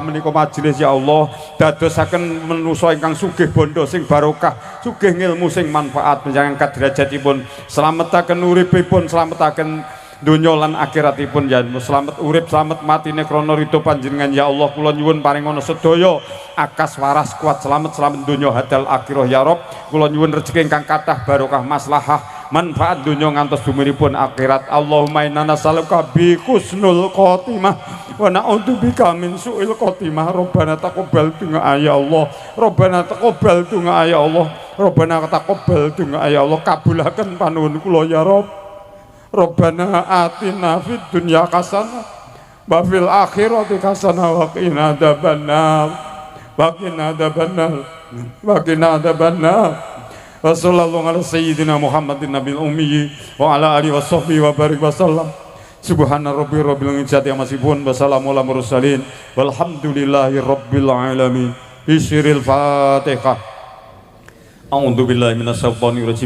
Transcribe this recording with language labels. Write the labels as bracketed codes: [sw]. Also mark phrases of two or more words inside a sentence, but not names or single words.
[jv] menika majelis [ar] يا الله [jv] dadosaken manusa ingkang sugih bondo sing barokah sugih ngilmu sing manfaat panjenengan angkat derajatipun slametaken uripipun slametaken dunya lan akhiratipun ya selamat urip selamat matine krana ridho panjenengan [ar] يا الله [jv] kula nyuwun paringono sedaya akas waras kuat selamat dunya hadal akhirah [ar] يا رب [jv] kula nyuwun rezeki ingkang kathah barokah maslahah manfaat dunya ngantos dumiripun akhirat [ar] اللهم إنا نسألك بحسن الخاتمة ونعوذ بك من سوء الخاتمة ربنا تقبل دعاء يا الله ربنا تقبل دعاء يا الله ربنا تقبل دعاء يا الله [jv] kabulaken panuwun kula [ar] يا رب ربنا آتنا في الدنيا حسنة وفي الآخرة حسنة وقنا عذاب النار وقنا عذاب النار وقنا عذاب النار وصلى الله على سيدنا محمد النبي الأمي وعلى آله وصحبه وبارك وسلم سبحان رب رب العزة عما يصفون وسلام على المرسلين والحمد لله رب العالمين بسر الفاتحة أعوذ بالله من الشيطان الرجيم.